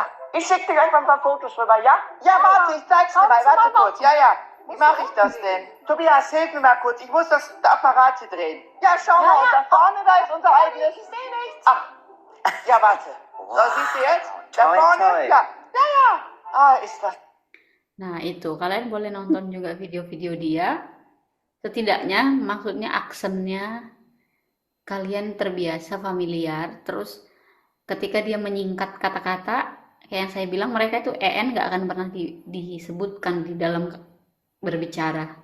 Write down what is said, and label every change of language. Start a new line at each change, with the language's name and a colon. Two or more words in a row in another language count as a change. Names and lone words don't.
German: Ich schicke dir gleich mal ein paar Fotos rüber, ja? Ja, warte, ich zeig's dir mal. Warte kurz. Ja. Wie mache ich das denn? Tobias, hilf mir mal kurz. Ich muss das Apparat hier drehen. Ja, schau mal. Und da vorne, da ist unser eigenes. Ich sehe nichts. Ach, ja, warte. So, siehst du jetzt? Da vorne? Ja. Ah, ist das.
Indonesian: Nah, itu kalian boleh nonton juga video-video dia. Setidaknya maksudnya aksennya kalian terbiasa familiar. Terus ketika dia menyingkat kata-kata, kayak yang saya bilang mereka itu nggak akan pernah disebutkan di dalam berbicara.